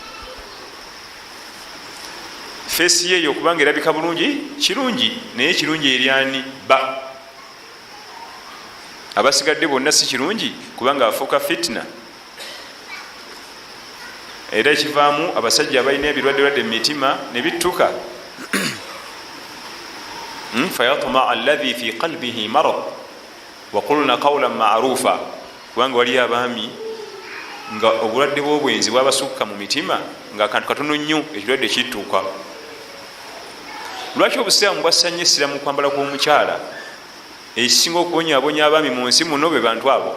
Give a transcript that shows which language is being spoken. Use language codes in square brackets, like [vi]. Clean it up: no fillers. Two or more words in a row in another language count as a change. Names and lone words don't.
[lg] Feesi yeeyo kubanga erabika bulungi kirungi, naye kirungi eri ani? Ba abasigadde bonna si kirungi kubanga afuuka fitna. Era ekivaamu abasajja abalina ebirwadde mu mitima ne bittuka. [ar] فيطمع الذي في قلبه مرض وقلن قولا معروفا. [lg] Kubanga waliyo abaami nga obulwadde bw'obwenzi bwabasukka mu mitima nga akantu katono nnyo ekirwadde kittuuka. Lwaki obusiraamu bwassanya essira mu kwambala kw'omukyala? Ekisinga okubonyaabonya abaami mu nsi muno be bantu abo.